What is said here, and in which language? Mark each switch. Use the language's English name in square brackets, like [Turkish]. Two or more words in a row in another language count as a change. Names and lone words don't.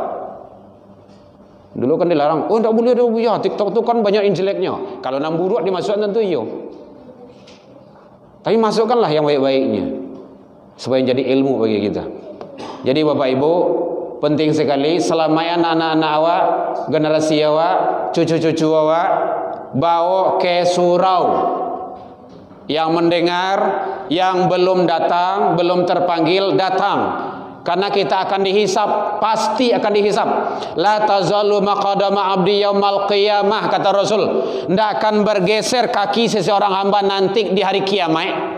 [Indonesian] Dulu kan dilarang. Oh, enggak boleh ya, TikTok itu kan banyak injeleknya. Kalau nang buruk dimasukkan tentu iyo. Tapi masukkanlah yang baik-baiknya supaya jadi ilmu bagi kita. Jadi Bapak Ibu, penting sekali selamaian anak-anak awak, generasi awak, cucu-cucu awak, bawa ke surau. Yang mendengar, yang belum datang, belum terpanggil, datang. Karena kita akan dihisap, pasti akan dihisap. [Arabic] لا تزال مقادمة عبدي يوم القيامة, [Indonesian] kata Rasul. Tidak akan bergeser kaki seseorang hamba nanti di hari kiamat.